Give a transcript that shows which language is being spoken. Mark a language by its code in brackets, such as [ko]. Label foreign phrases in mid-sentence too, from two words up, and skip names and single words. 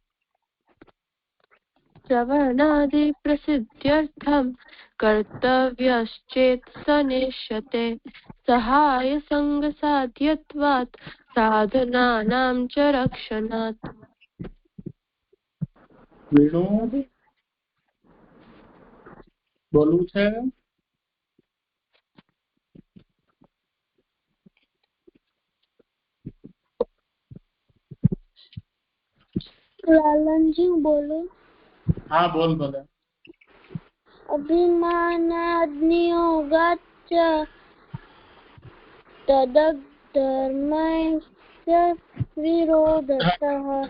[sa] श्रवणादि प्रसिद्ध्यर्थं कर्तव्यश्चेत् सनिश्यते. सहाय संग साध्यत्वात् साधनानां च रक्षणात्. [gu] બોલવું છે? લાલનજી બોલો. હા બોલ ભલે. [sa] अभिमानाग्नियोगाच्च तदधर्मस्य विरोधतः